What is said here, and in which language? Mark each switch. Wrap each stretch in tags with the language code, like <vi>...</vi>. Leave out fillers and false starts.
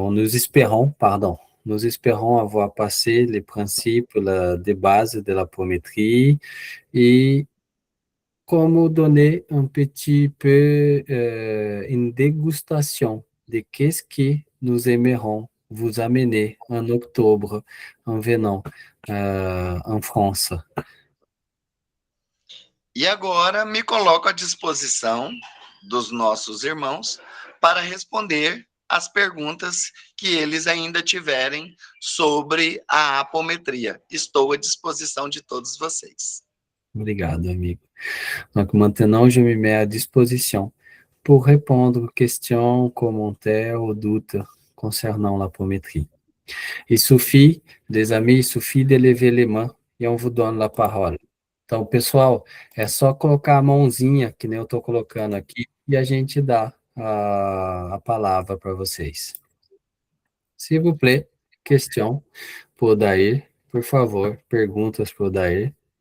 <fr>Nous espérons avoir passé les principes de base de l'apométrie et comment donner un petit peu une dégustation de qu'est-ce que nous aimerons vous amener en octobre en venant en France.</fr> <pt>E agora me coloco à disposição dos nossos irmãos para responder as perguntas que eles ainda tiverem sobre a apometria. Estou à disposição de todos vocês. Obrigado, amigo.</pt> <fr>Donc, maintenant, je me mets à disposition pour répondre aux questions, commentaires ou doutes concernant l'apométrie. Il suffit, les amis, il suffit de lever les mains e on vous donne la parole.</fr> <pt>Então, pessoal, é só colocar a mãozinha, que nem eu estou colocando aqui, e a gente dá a palavra para vocês.</pt> <fr>S'il vous plaît, question pour Odair,</fr> <pt>por favor, perguntas para Odair.</pt>